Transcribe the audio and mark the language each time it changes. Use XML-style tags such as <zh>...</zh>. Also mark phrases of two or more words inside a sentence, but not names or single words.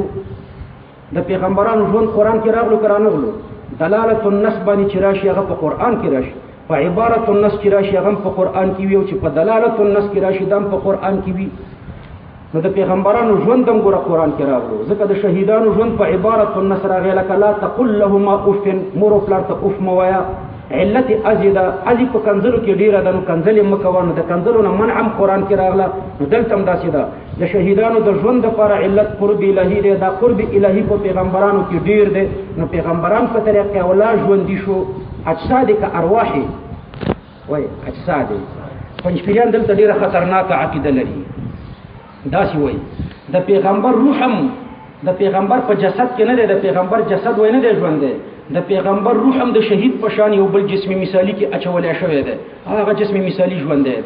<ps>د پیغمبرانو ژوند قرآن کې راغلو که رانغلو؟</ps> <ar>دلالت النس</ar> <ps>باندې چې راشي هغه په قرآن کې راشي، په</ps> <ar>عبارت النس</ar> <ps>چې راشي هغه په قرآن کې وي، او چې په</ps> <ar>دلالت النس</ar> <ps>کې راشي دا په قرآن کې وي. نو د پیغمبرانو ژوند هم ګوره قرآن کې راغلو، ځکه د شهیدانو ژوند په</ps> <ar>عبارت النس</ar> <ps>راغی، لکه</ps> <ar>لا تقل لهما اف،</ar> <ps>مور او پلار ته اف مه وایه. علت ازی ده، ازی په کنځلو کې ډیره ده، نو کنځل یې مه کوه. نو د کنځلو نه منع هم قرآن کې راغله. نو دلته هم داسې ده، د شهیدانو د ژوند دپاره علت قرب الهي دی. دا قرب الهي په پیغمبرانو کې ډیر دی، نو پیغمبران په طریقې اولا ژوندي شو. اجساد که ارواح وای اجساد. پنځپیریان دلته ډیره خطرناکه عقیده لري، داسې وایي د پیغمبر روح هم د پیغمبر په جسد کې نه دی، د پیغمبر جسد وای نه دی ژوندی، د پیغمبر روح هم د شهید په شان یو بل جسم مثالی کې اچولی شوی دی، هغه جسم مثالی ژوندی دی.</ps>